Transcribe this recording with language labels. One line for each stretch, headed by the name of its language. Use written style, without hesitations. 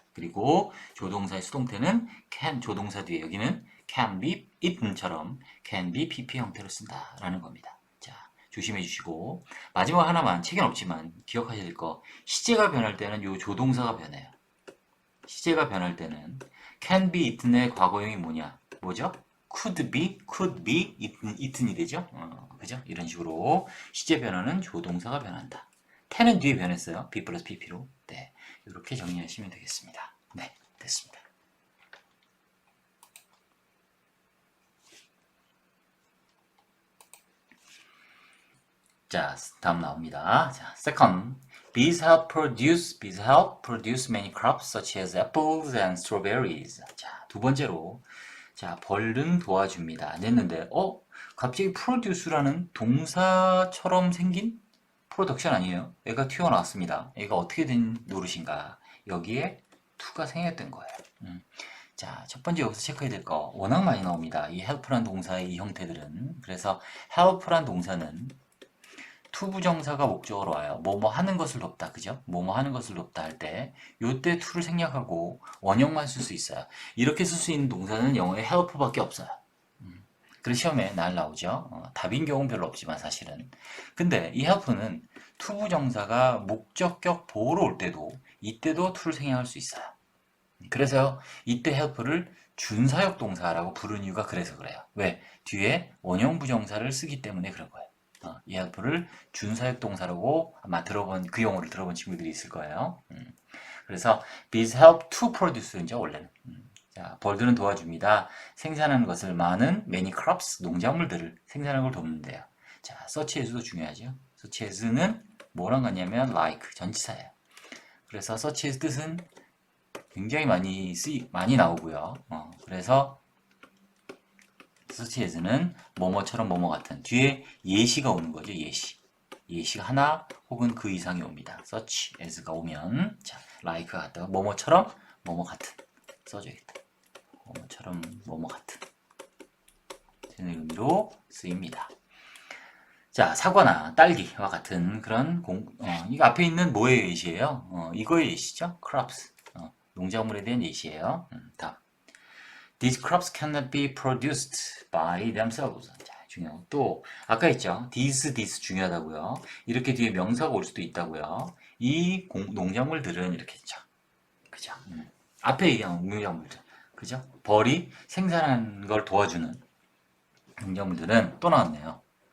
Korean: 그리고 조동사의 수동태는 can 조동사 뒤에 여기는
English: can be eaten
Korean: 처럼 can be pp 형태로 쓴다라는 겁니다. 자, 조심해 주시고 마지막 하나만 책엔 없지만 기억하셔야 될 거 시제가 변할 때는 요 조동사가 변해요. 시제가 변할 때는
English: can be eaten
Korean: 의 과거형이 뭐죠?
English: could be eaten
Korean: 이 되죠? 그죠? 이런 식으로 시제 변화는 조동사가 변한다. ten은 뒤에 변했어요. be 플러스 pp로. 네, 이렇게 정리하시면 되겠습니다. 네, 됐습니다. 자, 다음 나옵니다. 자, second.
English: Bees help produce many crops such as apples and strawberries.
Korean: 자, 두 번째로. 자, 벌은 도와줍니다. 안 됐는데, 갑자기 produce라는 동사처럼 생긴 프로덕션 아니에요? 얘가 튀어나왔습니다. 얘가 어떻게 된 노릇인가? 여기에 to가 생겼던 거예요. 자, 첫 번째 여기서 체크해야 될 거 워낙 많이 나옵니다. 이 help란 동사의 이 형태들은. 그래서 help란 동사는 to 부정사가 목적으로 와요. 뭐뭐 하는 것을 돕다. 그죠? 뭐뭐 하는 것을 돕다 할 때 요때 to를 생략하고 원형만 쓸 수 있어요. 이렇게 쓸 수 있는 동사는 영어에 help밖에 없어요. 그래서 시험에 날 나오죠. 답인 경우는 별로 없지만 사실은. 근데 이 help는 to 부정사가 목적격 보호로 올 때도 이때도 to를 생략할 수 있어요. 그래서 이때 help를 준사역 동사라고 부르는 이유가 그래서 그래요. 왜? 뒤에 원형 부정사를 쓰기 때문에 그런 거예요. 이 help를 준사역 동사라고 아마 그 용어를 들어본 친구들이 있을 거예요. 그래서
English: these help to produce
Korean: 죠, 원래는. 자, 벌들은 도와줍니다. 생산하는 것을 많은
English: many crops,
Korean: 농작물들을 생산하는 걸 돕는데요. 자, such as도 중요하죠. such as는 뭐랑 같냐면 like, 전치사예요. 그래서 such as 뜻은 굉장히 많이 나오고요. 그래서 such as는 뭐뭐처럼 뭐뭐 같은 뒤에 예시가 오는 거죠. 예시가 하나 혹은 그 이상이 옵니다. such as가 오면 자, like가 같다가 뭐뭐처럼 뭐뭐 같은 써줘야겠다. 뭐뭐처럼 뭐뭐 같은 되는 의미로 쓰입니다. 자, 사과나 딸기와 같은 그런 이거 앞에 있는 뭐의 예시예요? 이거의 예시죠. crops. 농작물에 대한 예시예요. 다음.
English: These crops cannot be produced by themselves.
Korean: 자, 중요하고 또 아까 했죠. this 중요하다고요. 이렇게 뒤에 명사가 올 수도 있다고요. 이 농작물들은 이렇게 했죠. 그죠? 앞에 얘기한 농작물들. 그죠? 벌이 생산하는 걸 도와주는 농작물들은 또 나왔네요.